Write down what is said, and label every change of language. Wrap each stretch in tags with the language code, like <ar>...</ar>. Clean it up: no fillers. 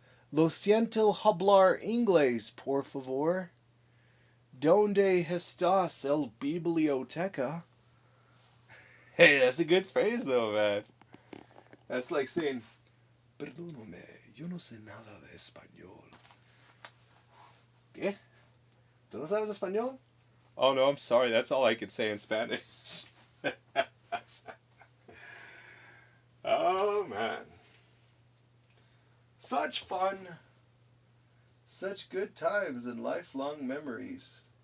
<es>Lo siento hablar inglés, por favor. ¿Dónde estás el biblioteca?</es> <en>Hey, that's a good phrase though, man. That's like saying,</en> <es>perdóname, yo no sé nada de español. ¿Qué? ¿Tú no sabes español?</es> <en>Oh no, I'm sorry, that's all I can say in Spanish. Oh man. Such fun. Such good times and lifelong memories.</en>